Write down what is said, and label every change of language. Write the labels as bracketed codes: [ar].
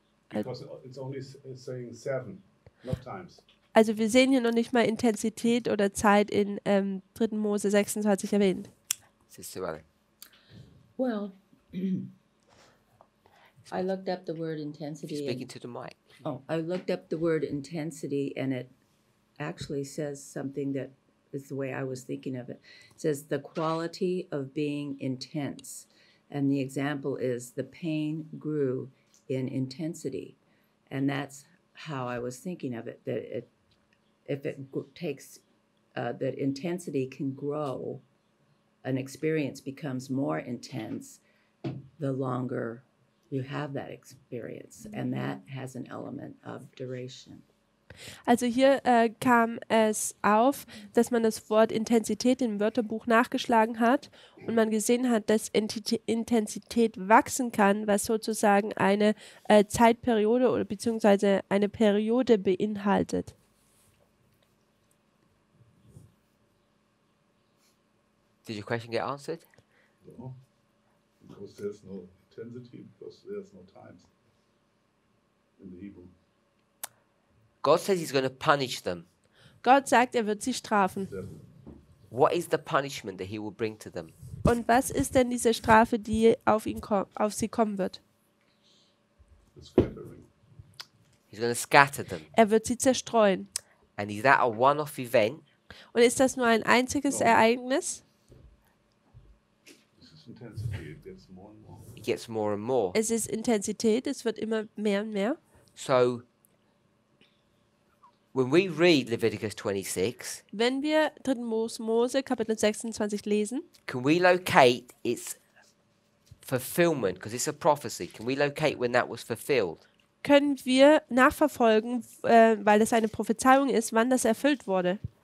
[en] Because it's only saying 7, not times. [de] Also wir sehen hier noch nicht mal Intensität oder Zeit in 3. Mose 26 erwähnt. [en] Sister Ellen. Well, I looked up the word intensity. Speaking to the mic. I looked up the word intensity, and it actually says something that is the way I was thinking of it. It says the quality of being intense, and the example is the pain grew in intensity, and that's how I was thinking of it. That if it takes that intensity can grow, an experience becomes more intense the longer you have that experience, and that has an element of duration. [de] Also hier kam es auf, dass man das Wort Intensität im Wörterbuch nachgeschlagen hat und man gesehen hat, dass Intensität wachsen kann, was sozusagen eine Zeitperiode oder beziehungsweise eine Periode beinhaltet. [en] Did your question get answered? No, because there's no intensity, because there's no times in the Hebrew. God says he's going to punish them. [de] Gott sagt, er wird sie strafen. [en] 7. What is the punishment that he will bring to them? [de] Und was ist denn diese Strafe, die auf sie kommen wird? [en] The scattering. He's going to scatter them. [de] Er wird sie zerstreuen. [en] And is that a one-off event? [de] Und ist das nur ein einziges Ereignis? [en] It's intensity. It gets more and more. It gets more and more. [de] Es ist Intensität, es wird immer mehr und mehr. [en] So, when we read Leviticus 26, [de] Wenn wir 3. Mose Kapitel 26 lesen, [en] can we locate its fulfillment? Because it's a prophecy. Can we locate when that was fulfilled? [de] können wir nachverfolgen, weil es eine Prophezeiung ist, wann das erfüllt wurde.